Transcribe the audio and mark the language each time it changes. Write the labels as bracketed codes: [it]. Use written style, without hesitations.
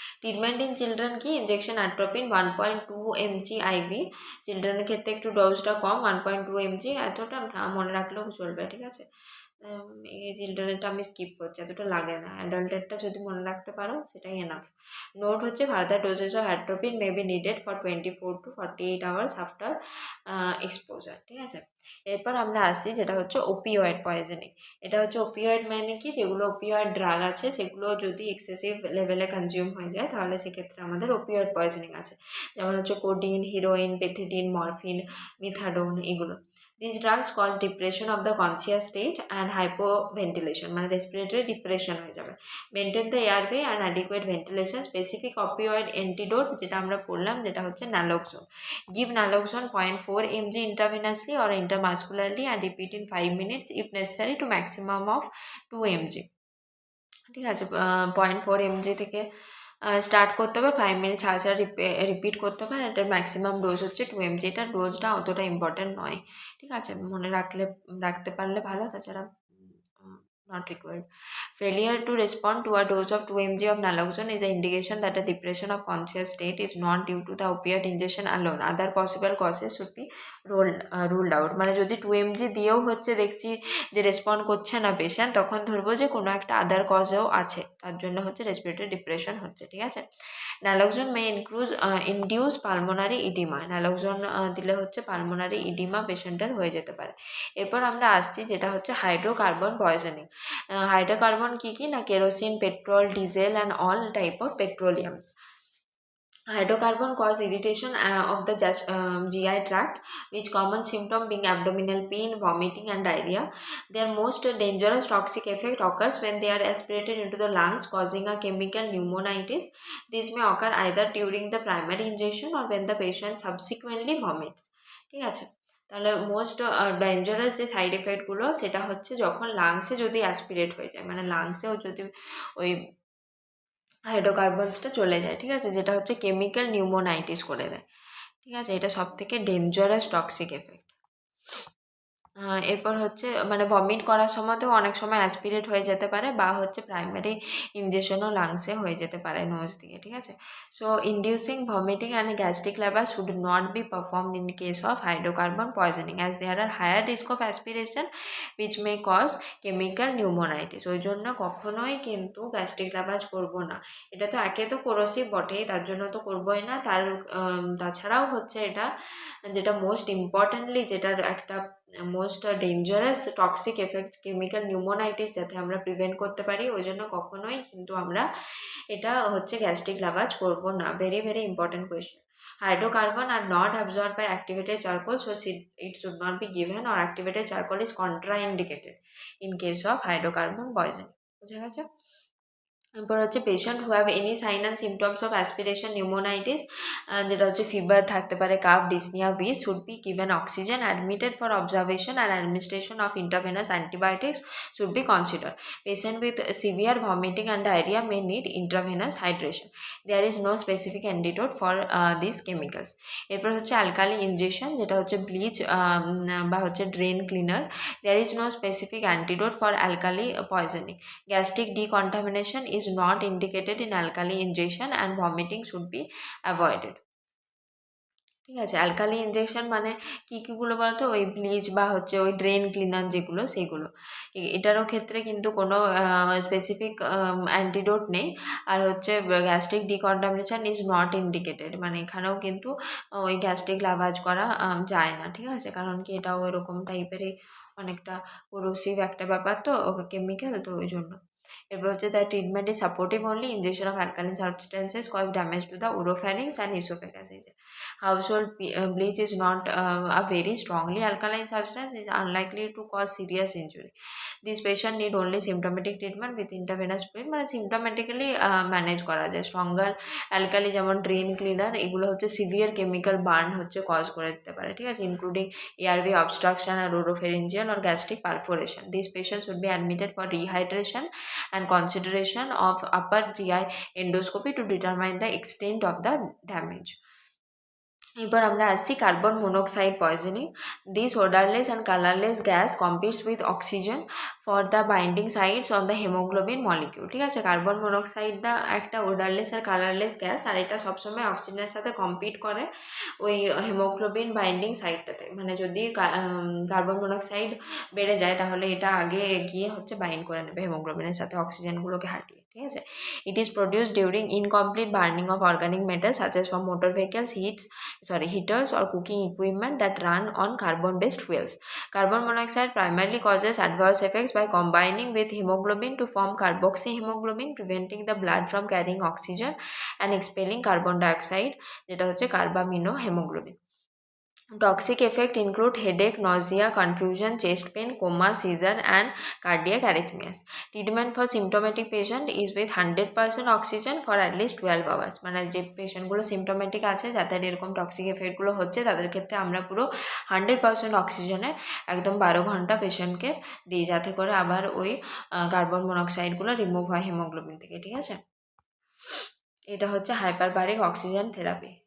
[en] Treatment in children কি, injection atropine 1.2 mg IV। [bn] চিলড্রেনের ক্ষেত্রে একটু ডোজটা কম, 1.2 mg, এতটা মনে রাখলেও চলবে। ঠিক আছে, এই চিলড্রেনেরটা আমি স্কিপ করছি, এতটা লাগে না, অ্যাডাল্টেরটা যদি মনে রাখতে পারো সেটাই এনাফ। [en] Note হচ্ছে further doses of atropine may be needed for 24 to 48 hours after exposure. [bn] ঠিক আছে, এরপর আমরা আসছি যেটা হচ্ছে ওপিওয়েড পয়জনিং। এটা হচ্ছে ওপিওয়েড মানে কি, যেগুলো ওপিওয়েড ড্রাগ আছে সেগুলো যদি এক্সেসিভ লেভেলে কনজিউম হয়ে যায় তাহলে সেক্ষেত্রে আমাদের ওপিওয়েড পয়জনিং আছে, যেমন হচ্ছে কোডিন, হিরোইন, পেথিডিন, মরফিন, মিথাডোন, এগুলো। [en] These drugs cause depression of the conscious state and hypoventilation, [bn] মানে রেসপিরেটরি ডিপ্রেশন হয়ে যাবে। [en] Maintain the airway and adequate ventilation. Specific opioid antidote [bn] যেটা আমরা পড়লাম যেটা হচ্ছে [en] Naloxone. Give naloxone 0.4 mg intravenously or intramuscularly and repeat in 5 minutes if necessary to maximum of 2 mg। [bn] ঠিক আছে, 0.4 mg থেকে স্টার্ট করতে হবে, 5 মিনিট ছাড়া ছাড়া রিপিট করতে হবে, আর এটার ম্যাক্সিমাম ডোজ হচ্ছে 2 mg। এটার ডোজটা অতটা ইম্পর্টেন্ট নয়। ঠিক আছে, মনে রাখতে পারলে ভালো, তাছাড়া [en] not required। Failure to respond to a dose of 2 mg of naloxone is an indication that the depression of conscious state is not due to the opiate ingestion alone. Other possible causes should be ruled out। [bn] মানে যদি 2 mg দিয়েও হচ্ছে দেখছি যে respond করছে না patient, তখন ধরবো যে কোনো একটা আদার কজেও আছে, তার জন্য হচ্ছে রেসপিরেটরি ডিপ্রেশন হচ্ছে। ঠিক আছে, [en] naloxone may induce pulmonary edema। [bn] naloxone দিলে হচ্ছে পালমোনারি ইডিমা পেশেন্টের হয়ে যেতে পারে। এরপর আমরা আসছি যেটা হচ্ছে হাইড্রোকার্বন পয়জনিং। হাইড্রোকার্বন কি কি না, kerosene, petrol, diesel [en] And all type of petroleums. Hydrocarbon cause irritation of the GI tract, which common symptom being abdominal pain, vomiting and diarrhea. Their most dangerous toxic effect occurs when they are aspirated into the lungs, causing a chemical pneumonitis. This may occur either during the primary ingestion or when the patient subsequently vomits। [bn] ঠিক আছে, তাহলে most dangerous যে side এফেক্টগুলো সেটা হচ্ছে যখন লাংসে যদি aspirate হয়ে যায়, মানে লাংসেও যদি ওই হাইড্রোকার্বনসটা চলে যায়। ঠিক আছে, যেটা হচ্ছে কেমিক্যাল নিউমোনাইটিস করে দেয়। ঠিক আছে, এটা সব থেকে ডেঞ্জারাস টক্সিক এফেক্ট। এরপর হচ্ছে মানে ভমিট করার সময়তেও অনেক সময় অ্যাসপিরেট হয়ে যেতে পারে, বা হচ্ছে প্রাইমারি ইনজেকশনও লাংসে হয়ে যেতে পারে নোজ দিয়ে। ঠিক আছে, [en] So inducing vomiting and gastric labour should not be performed in case of hydrocarbon poisoning as there R higher risk of aspiration which may cause chemical pneumonitis. [bn] ওই জন্য কখনোই কিন্তু গ্যাস্ট্রিক লেবাস করবো না। এটা তো একে তো কোরোসিভ বটেই, তার জন্য তো করবোই না, তাছাড়াও হচ্ছে এটা যেটা মোস্ট ইম্পর্টেন্টলি যেটার একটা most dangerous toxic effect chemical pneumonitis যাতে আমরা প্রিভেন্ট করতে পারি, ওই জন্য কখনোই কিন্তু আমরা এটা হচ্ছে গ্যাস্ট্রিক লাভাজ করব না। [en] Very very important question. Hydrocarbon are not absorbed by activated charcoal, so it should not be given, or activated charcoal is contraindicated in case of hydrocarbon poisoning. [bn] বুঝা গেছে? [en] এরপর হচ্ছে patient who have any sign and symptoms of aspiration pneumonitis, [bn] যেটা হচ্ছে fever থাকতে পারে, [en] Cough, dyspnoea, wheeze, should be given oxygen, admitted for observation and administration of intravenous antibiotics should be consider. Patient with severe vomiting and diarrhoea may need intravenous hydration. There is no specific antidote for this chemicals. [bn] এরপর হচ্ছে alkali injection, যেটা হচ্ছে bleach বা হচ্ছে drain cleaner. [en] There is no specific antidote for alkali poisoning. Gastric decontamination is not indicated in alkali ingestion and vomiting should be avoided. [bn] ঠিক আছে, alkali injection মানে কীগুলো বলতো, ওই ব্লিচ বা হচ্ছে ওই ড্রেন ক্লিনার যেগুলো, সেগুলো। এটারও ক্ষেত্রে কিন্তু কোনো স্পেসিফিক অ্যান্টিডোট নেই। আর হচ্ছে gastric decontamination is not indicated, মানে এখানেও কিন্তু ওই গ্যাস্ট্রিক লাভাজ করা যায় না। ঠিক আছে, কারণ কি এটাও এরকম টাইপেরই অনেকটা কোরোসিভ একটা ব্যাপার তো, কেমিক্যাল, তো ওই জন্য। এরপর হচ্ছে [en] The treatment is supportive only, injection of alkaline substances cause damage to the oropharynx and oesophagus. Household bleach is not a very strongly alkaline substance, is unlikely to cause serious injury. This patient need only symptomatic treatment with intravenous fluid, [bn] মানে সিমটোমেটিক্যালি manage করা যায়। Stronger alkali যেমন drain cleaner, এগুলো হচ্ছে severe chemical burn হচ্ছে cause করে দিতে পারে। ঠিক আছে, [en] Including ARB obstruction আর oropharyngeal or gastric perforation. These patients should be admitted for rehydration and consideration of upper GI endoscopy to determine the extent of the damage. [bn] এরপর আমরা আসছি [en] Carbon monoxide poisoning. This odourless and colourless gas competes with oxygen for the binding sites on the haemoglobin molecule. [bn] ঠিক আছে, carbon মনোক্সাইডটা একটা ওডারলেস আর colourless gas, আর এটা সবসময় অক্সিজেনের সাথে কম্পিট করে ওই হেমোগ্লোবিন বাইন্ডিং সাইটটাতে। মানে যদি কার্বন মনোক্সাইড বেড়ে যায় তাহলে এটা আগে গিয়ে হচ্ছে বাইন্ড করে নেবে হেমোগ্লোবিনের সাথে অক্সিজেনগুলোকে হাঁটিয়ে। ঠিক আছে, [en] It is produced during incomplete burning of organic metal such as from motor vehicles, heaters or cooking equipment that run on carbon-based fuels. Carbon monoxide primarily causes adverse effects by combining with hemoglobin to form carboxyhemoglobin, preventing the blood from carrying oxygen and expelling carbon dioxide, [bn] যেটা হচ্ছে [en] carbaminohemoglobin. Toxic effects include headache, nausea, confusion, chest pain, coma, seizure, and cardiac arrhythmias. Treatment for symptomatic patient is with 100% oxygen for at least 12 hours. [bn] মানে যে পেশেন্টগুলো symptomatic আছে, যাদের এরকম toxic এফেক্টগুলো হচ্ছে, তাদের ক্ষেত্রে আমরা পুরো 100% অক্সিজেনে একদম 12 ঘন্টা পেশেন্টকে দিই, যাতে করে আবার ওই কার্বন মনোক্সাইডগুলো রিমুভ হয় হিমোগ্লোবিন থেকে। ঠিক আছে, এটা হচ্ছে হাইপারবারিক অক্সিজেন থেরাপি।